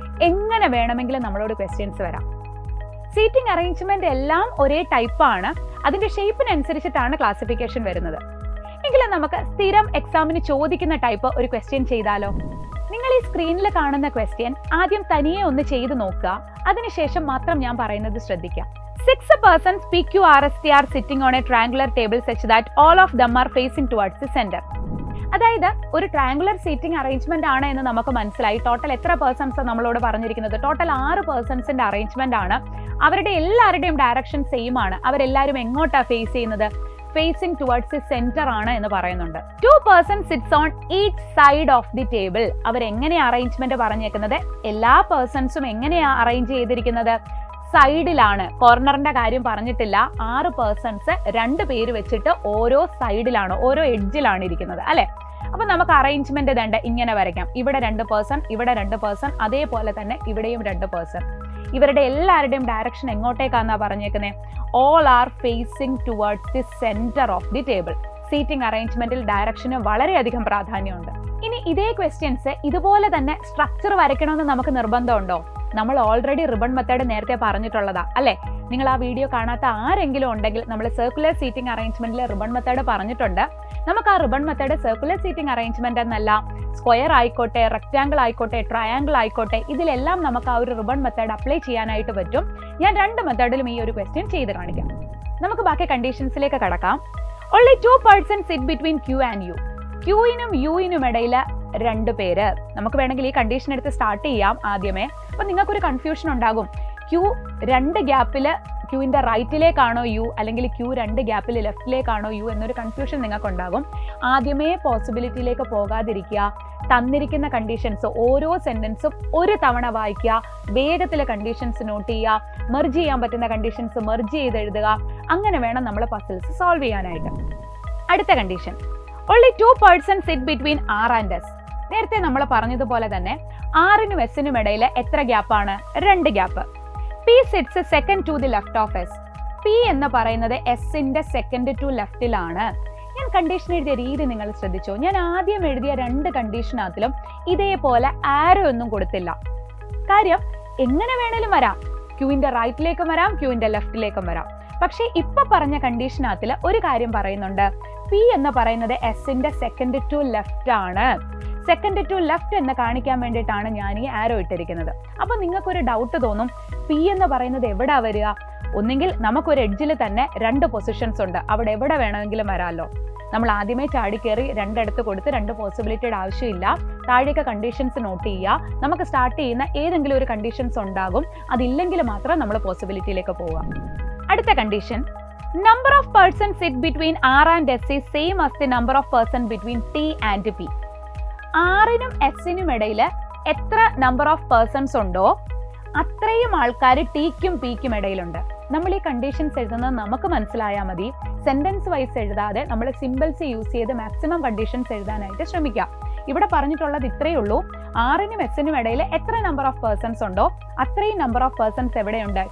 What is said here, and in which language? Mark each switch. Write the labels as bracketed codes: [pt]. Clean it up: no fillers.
[ml] എങ്ങനെ വേണമെങ്കിലും നമ്മളോട് ക്വസ്റ്റ്യൻസ് വരാം. സീറ്റിംഗ് അറേഞ്ച്മെന്റ് എല്ലാം ഒരേ ടൈപ്പാണ്, അതിന്റെ ഷേപ്പിനനുസരിച്ചിട്ടാണ് ക്ലാസിഫിക്കേഷൻ വരുന്നത്. എങ്കിലും നമുക്ക് സ്ഥിരം എക്സാമിന് ചോദിക്കുന്ന ടൈപ്പ് ഒരു ക്വസ്റ്റ്യൻ ചെയ്താലോ? നിങ്ങൾ ഈ സ്ക്രീനിൽ കാണുന്ന ക്വസ്റ്റ്യൻ ആദ്യം തനിയെ ഒന്ന് ചെയ്ത് നോക്കുക, അതിനുശേഷം മാത്രം ഞാൻ പറയുന്നത് ശ്രദ്ധിക്കുക. [en] 6 persons PQRST are sitting on a triangular table such that all of them are facing towards the center. [ml] അതായത് ഒരു ട്രയാങ്കുലർ സീറ്റിംഗ് അറേഞ്ച്മെന്റ് ആണ് എന്ന് നമുക്ക് മനസ്സിലായി. ടോട്ടൽ എത്ര പേഴ്സൺസ് നമ്മളോട് പറഞ്ഞിരിക്കുന്നത്? ടോട്ടൽ 6 പേഴ്സൺസിന്റെ അറേഞ്ച്മെന്റ് ആണ്. അവരുടെ എല്ലാവരുടെയും ഡയറക്ഷൻ സെയിം ആണ്. അവരെല്ലാവരും എങ്ങോട്ടാ ഫേസ് ചെയ്യുന്നത്? [en] facing towards the centre [ml] ആണ് എന്ന് പറയുന്നുണ്ട്. [en] 2 persons sits on each side of the table. [ml] അവരെങ്ങനെയാ arrangement പറഞ്ഞേക്കുന്നത്? എല്ലാ പേഴ്സൺസും എങ്ങനെയാ അറേഞ്ച് ചെയ്തിരിക്കുന്നത്? സൈഡിലാണ്. കോർണറിന്റെ കാര്യം പറഞ്ഞിട്ടില്ല. 6 പേഴ്സൺസ് 2 പേര് വെച്ചിട്ട് ഓരോ സൈഡിലാണ്, ഓരോ എഡ്ജിലാണ് ഇരിക്കുന്നത് അല്ലെ? അപ്പൊ നമുക്ക് അറേഞ്ച്മെന്റ് വേണ്ട ഇങ്ങനെ വരയ്ക്കാം. ഇവിടെ 2 പേഴ്സൺ, ഇവിടെ 2 പേഴ്സൺ, അതേപോലെ തന്നെ ഇവിടെയും 2 പേഴ്സൺ. ഇവരുടെ എല്ലാവരുടെയും ഡയറക്ഷൻ എങ്ങോട്ടേക്കാന്നാ പറഞ്ഞേക്കുന്നത്? [en] All are facing towards the centre of the table. [ml] Seating അറേഞ്ച്മെന്റിൽ direction വളരെയധികം പ്രാധാന്യമുണ്ട്. ഇനി ഇതേ ക്വസ്റ്റ്യൻസ് ഇതുപോലെ തന്നെ സ്ട്രക്ചർ വരയ്ക്കണമെന്ന് നമുക്ക് നിർബന്ധമുണ്ടോ? നമ്മൾ ഓൾറെഡി റിബൺ മെത്തേഡ് നേരത്തെ പറഞ്ഞിട്ടുള്ളതാ അല്ലെ? നിങ്ങൾ ആ വീഡിയോ കാണാത്ത ആരെങ്കിലും ഉണ്ടെങ്കിൽ നമ്മൾ സർക്കുലർ സീറ്റിംഗ് അറേഞ്ച്മെന്റിൽ റിബൺ മെത്തേഡ് പറഞ്ഞിട്ടുണ്ട്. നമുക്ക് ആ ribbon method circular seating arrangement എന്നല്ല, സ്ക്വയർ ആയിക്കോട്ടെ, റെക്ടാങ്കിൾ ആയിക്കോട്ടെ, ട്രയാങ്കിൾ ആയിക്കോട്ടെ, ഇതിലെല്ലാം നമുക്ക് ആ ഒരു റിബൺ മെത്തേഡ് അപ്ലൈ ചെയ്യാനായിട്ട് പറ്റും. ഞാൻ 2 മെത്തേഡിലും ഈ ഒരു ക്വസ്റ്റ്യൻ ചെയ്ത് കാണിക്കാം. നമുക്ക് ബാക്കി കണ്ടീഷൻസിലേക്ക് കടക്കാം. [en] Only 2 persons sit between Q and U. [ml] ക്യൂയിനും യുയിനും ഇടയിൽ 2 പേര്. നമുക്ക് വേണമെങ്കിൽ ഈ കണ്ടീഷൻ എടുത്ത് സ്റ്റാർട്ട് ചെയ്യാം ആദ്യമേ. അപ്പൊ നിങ്ങൾക്കൊരു കൺഫ്യൂഷൻ ഉണ്ടാകും. ക്യൂ 2 ഗ്യാപ്പില് ക്യൂവിന്റെ റൈറ്റിലേക്കാണോ യു, അല്ലെങ്കിൽ ക്യൂ 2 ഗ്യാപ്പിൽ ലെഫ്റ്റിലേക്കാണോ യു എന്നൊരു കൺഫ്യൂഷൻ നിങ്ങൾക്ക് ഉണ്ടാകും. ആദ്യമേ പോസിബിലിറ്റിയിലേക്ക് പോകാതിരിക്കുക. തന്നിരിക്കുന്ന കണ്ടീഷൻസ് ഓരോ സെന്റൻസും ഒരു തവണ വായിക്കുക, വേഗത്തിലെ കണ്ടീഷൻസ് നോട്ട് ചെയ്യുക, മെർജ് ചെയ്യാൻ പറ്റുന്ന കണ്ടീഷൻസ് മെർജ് ചെയ്ത് എഴുതുക. അങ്ങനെ വേണം നമ്മൾ പസിൽസ് സോൾവ് ചെയ്യാനായിട്ട്. അടുത്ത condition, [en] only 2 persons sit between R and S. [ml] നേരത്തെ നമ്മൾ പറഞ്ഞതുപോലെ തന്നെ ആറിനും എസിനും ഇടയിൽ എത്ര ഗ്യാപ്പാണ്? 2 gap. [en] P sits second to the left of S. [ml] P എന്ന് പറയുന്നത് എസിന്റെ സെക്കൻഡ് ടു ലെഫ്റ്റിലാണ്. ഞാൻ കണ്ടീഷൻ എഴുതിയ രീതി നിങ്ങൾ ശ്രദ്ധിച്ചോ? ഞാൻ ആദ്യം എഴുതിയ 2 കണ്ടീഷനകത്തിലും ഇതേപോലെ ആരോ ഒന്നും കൊടുത്തില്ല. കാര്യം എങ്ങനെ വേണേലും വരാം, ക്യൂവിന്റെ റൈറ്റിലേക്കും വരാം, ക്യൂവിന്റെ ലെഫ്റ്റിലേക്കും വരാം. പക്ഷെ ഇപ്പൊ പറഞ്ഞ കണ്ടീഷനകത്തിൽ ഒരു കാര്യം പറയുന്നുണ്ട്. പി എന്ന് പറയുന്നത് എസിന്റെ സെക്കൻഡ് ടു ലെഫ്റ്റ് ആണ്. സെക്കൻഡ് ടു ലെഫ്റ്റ് എന്ന് കാണിക്കാൻ വേണ്ടിയിട്ടാണ് ഞാൻ ഈ ആരോ ഇട്ടിരിക്കുന്നത്. അപ്പൊ നിങ്ങൾക്കൊരു ഡൗട്ട് തോന്നും, പി എന്ന് പറയുന്നത് എവിടാ വരിക? ഒന്നെങ്കിൽ നമുക്കൊരു എഡ്ജിൽ തന്നെ 2 പൊസിഷൻസ് ഉണ്ട്, അവിടെ എവിടെ വേണമെങ്കിലും വരാമല്ലോ. നമ്മൾ ആദ്യമേ ചാടിക്കേറി 2 എടുത്ത് കൊടുത്ത് 2 പോസിബിലിറ്റിയുടെ ആവശ്യമില്ല. താഴേക്ക് കണ്ടീഷൻസ് നോട്ട് ചെയ്യുക. നമുക്ക് സ്റ്റാർട്ട് ചെയ്യുന്ന ഏതെങ്കിലും ഒരു കണ്ടീഷൻസ് ഉണ്ടാകും, അതില്ലെങ്കിൽ മാത്രം നമ്മൾ പോസിബിലിറ്റിയിലേക്ക് പോവാം. അടുത്ത condition, [en] Number of persons sit between R and S is same as the number of persons between T and P. [ml] Rനും എസിനും ഇടയിൽ എത്ര നമ്പർ ഓഫ് പേഴ്സൺസ് ഉണ്ടോ അത്രയും ആൾക്കാർ ടിക്കും പിക്കും ഇടയിലുണ്ട്. നമ്മൾ ഈ കണ്ടീഷൻസ് എഴുതുന്നത് നമുക്ക് മനസ്സിലായാൽ മതി. സെന്റൻസ് വൈസ് എഴുതാതെ നമ്മൾ സിമ്പിൾസ് യൂസ് ചെയ്ത് മാക്സിമം കണ്ടീഷൻസ് എഴുതാനായിട്ട് ശ്രമിക്കാം. ഇവിടെ പറഞ്ഞിട്ടുള്ളത് ഇത്രയേ ഉള്ളൂ. ആറിനും എസിനും ഇടയിൽ എത്ര നമ്പർ ഓഫ് പേഴ്സൺസ് ഉണ്ടോ അത്രയും നമ്പർ ഓഫ് പേഴ്സൺസ് എവിടെയുണ്ട്?